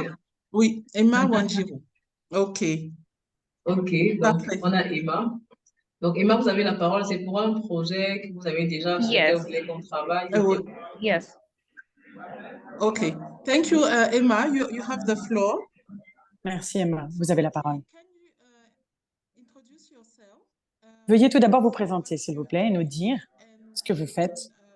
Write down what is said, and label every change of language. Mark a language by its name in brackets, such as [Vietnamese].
[French] Emma. Oui, Emma Wanjiru. OK. OK, donc Parfait. on a Emma. Donc Emma, vous avez la parole. C'est pour un projet que vous avez déjà sur lequel vous voulez qu'on travaille. Oui. [English] Yes. OK. Thank you, Emma. You have the floor. [French] Merci Emma, vous avez la parole. [English] Can you introduce yourself? [French] Veuillez tout d'abord vous présenter, s'il vous plaît, et nous dire ce que vous faites.